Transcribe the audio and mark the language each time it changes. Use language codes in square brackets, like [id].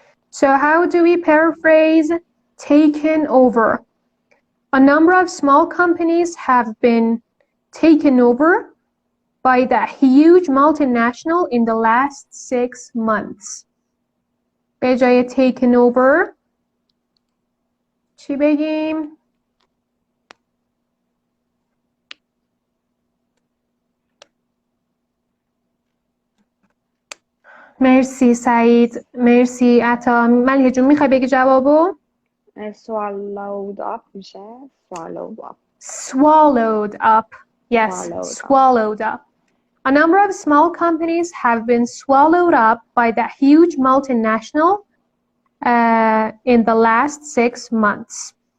[en] So how do we paraphrase taken over? A number of small companies have been taken over by that huge multinational in the last 6 months. [fa] به جای taken over چی بگیم؟ مرسی سعید، مرسی عطا. ملیحه جون میخوای بگی جوابو؟ [en] Swallowed up میشه. Swallowed up. Yes, swallowed up. A number of small companies have been swallowed up by that huge multinational in the last 6 months.